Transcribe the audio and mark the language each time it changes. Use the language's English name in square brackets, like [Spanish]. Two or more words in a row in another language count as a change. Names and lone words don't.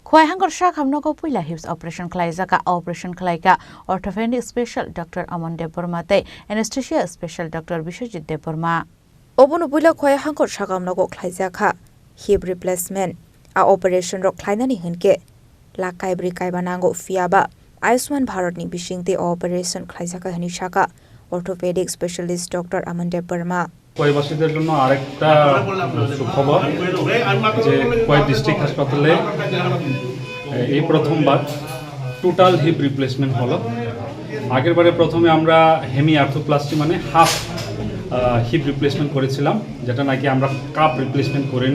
[Kok Borok] Khwai hangor sha khamno ko puila [English] hips operation [Kok Borok] khlaijaka operation khlaika [English] orthopedic special Dr. [Kok Borok] Aman Deborma te [English] anesthesia special Dr. [Kok Borok] Bishojit Deborma Obunu puila khwai hangor sha khamno ko khlaijaka [English] hip replacement [Kok Borok] a operation ro khlainani hinke lakai bri kai banango fiaba Ayushman Bharat ni bishingte operation khlaijaka hani shaka [English] orthopedic specialist Dr. [Kok Borok] Aman Deborma [Bangla] কোয়াইবাসীদের জন্য আরেকটা সুখবর যে কোয়াই ডিস্ট্রিক্ট হাসপাতালে এই প্রথমবার [English] total hip replacement [Bangla] হলো। আগেরবারে প্রথমে আমরা [English] hemi arthroplasty [Bangla] মানে [English] half hip replacement [Bangla] করেছিলাম, যেটা নাকি আমরা [English] cup replacement [Bangla] করিনি।